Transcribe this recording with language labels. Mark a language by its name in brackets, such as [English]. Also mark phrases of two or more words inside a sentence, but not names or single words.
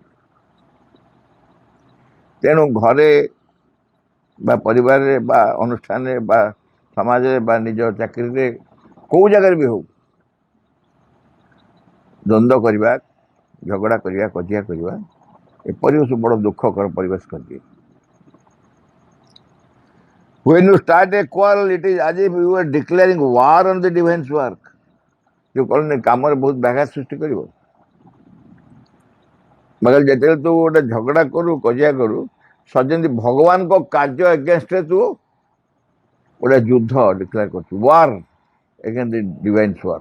[Odia] ତେଣୁ ଘରେ ବା ପରିବାରରେ ବା ଅନୁଷ୍ଠାନରେ ବା ସମାଜରେ ବା ନିଜ ଚାକିରିରେ, କେଉଁ ଜାଗାରେ ବି ହଉ, ଦ୍ୱନ୍ଦ୍ୱ କରିବା, ଝଗଡ଼ା କରିବା, କଜିଆ କରିବା, ଏ ପରିବେଶ ବଡ଼ ଦୁଃଖକର ପରିବେଶ କରିଦିଏ। [English] When you start a quarrel, it is as if you are declaring war on the divine's work. [Odia] ଯେଉଁ କଲେ କାମରେ ବହୁତ ବ୍ୟାଘାତ ସୃଷ୍ଟି କରିବ। ମଗର ଯେତେବେଳେ ତୁ ଗୋଟେ ଝଗଡ଼ା କରୁ, କଜିଆ କରୁ, ଯେମିତି ଭଗବାନଙ୍କ କାର୍ଯ୍ୟ ଏଗେନଷ୍ଟରେ ତୁ ଗୋଟେ ଯୁଦ୍ଧ ଡିକ୍ଲେୟାର କରୁଛୁ, [English] war against the divine's work.